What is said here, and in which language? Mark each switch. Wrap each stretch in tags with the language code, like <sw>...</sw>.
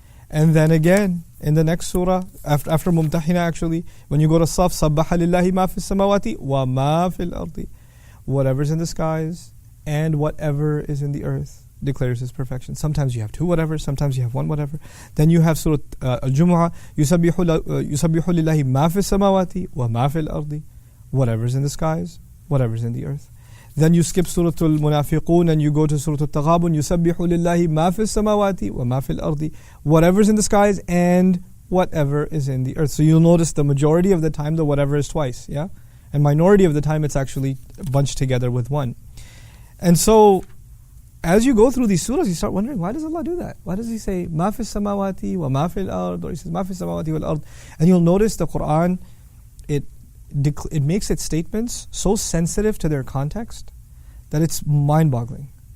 <en>And then again, in the next surah, after Mumtahina actually, when you go to Saf,</en> <ar>سَبَّحَ لِلَّهِ مَا فِي السَّمَاوَاتِ وَمَا فِي الْأَرْضِ.</ar> <en>Whatever's in the skies and whatever is in the earth declares His perfection. Sometimes you have two whatever, sometimes you have one whatever. Then you have Surah Al-Jumu'ah,</en> <ar>يُسَبِّحُ لِلَّهِ مَا فِي السَّمَاوَاتِ وَمَا فِي الْأَرْضِ.</ar> <en>Whatever's in the skies, whatever's in the earth. Then you skip Surah Al-Munafiqun and you go to Surah Al-Taghabun,</en> <ar>يُسَبِّحُ لِلَّهِ مَا فِي السَّمَاوَاتِ وَمَا فِي الْأَرْضِ.</ar> <en>Whatever's in the skies and whatever is in the earth. So you'll notice the majority of the time the whatever is twice, yeah? And minority of the time it's actually bunched together with one. And so, as you go through these surahs, you start wondering, why does Allah do that? Why does He say,</en> <ar>مَا فِي السَّمَاوَاتِ وَمَا فِي الْأَرْضِ?</ar> <en>Or He says,</en> <ar>مَا فِي السَّمَاوَاتِ وَالْأَرْضِ.</ar> <en>And you'll notice the Qur'an, it makes its statements so sensitive to their context that it's mind-boggling.</en>